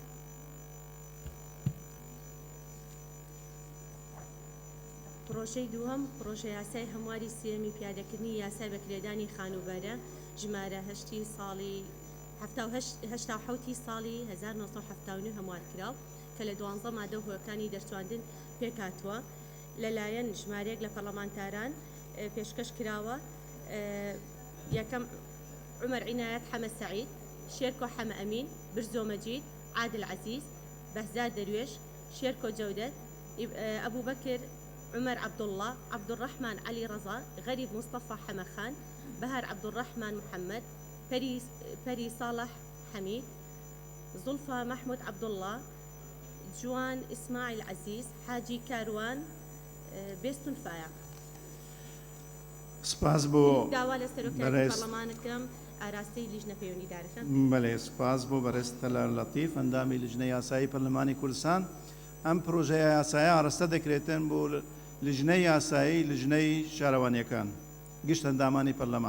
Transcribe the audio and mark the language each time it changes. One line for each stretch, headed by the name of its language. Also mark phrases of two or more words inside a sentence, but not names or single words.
Central Kurdish: پرۆژەی دووەم پرۆژە یاسای هەمواری سێمی پیادەکردنی یاسای بەکرێدانی خانوبەرە ژمارە هەشتی ساڵی 1970 ساڵی 1970 هەموارکراو کە لە 12 مادە هۆیەکانی دەرچواندن پێکاتوە لەلایەن ژمارەیەک لە پەرلەمانتاران پێشکەش کراوە. یەکەم عمەر عنایەت حەمە سەعید، شێرکۆ حەمە ئەمین، برزۆ مەجید، عادل عەزیز، بەهزاد دەروێش، شێرکۆ جەودەت، ئەبوو بەکر عمر عبدالله، عبدالرحمن علي رضا، غريب مصطفى حمخان، بهر عبدالرحمن محمد، بري صالح حميد، زلفى محمود عبدالله، جوان إسماعيل عزيز، حاجي كاروان، بيستون فايق. سپاس بۆ داوا لە سەرۆکاتی پەرلەمانەکەم ئاراستەی لیژنە پەیوەندیدارەکەن. بەڵێ سپاس بۆ بەڕێز تەلار لەتیف ئەندامی لیژنەی یاسایی پەرلەمانی کوردستان. ئەم پرۆژەیە یاسایە ئاڕاستە دەکرێتن بۆ لیژنەی یاسایی لیژنەی شارەوانیەکان گشت ئەندامانی پەرلەمان.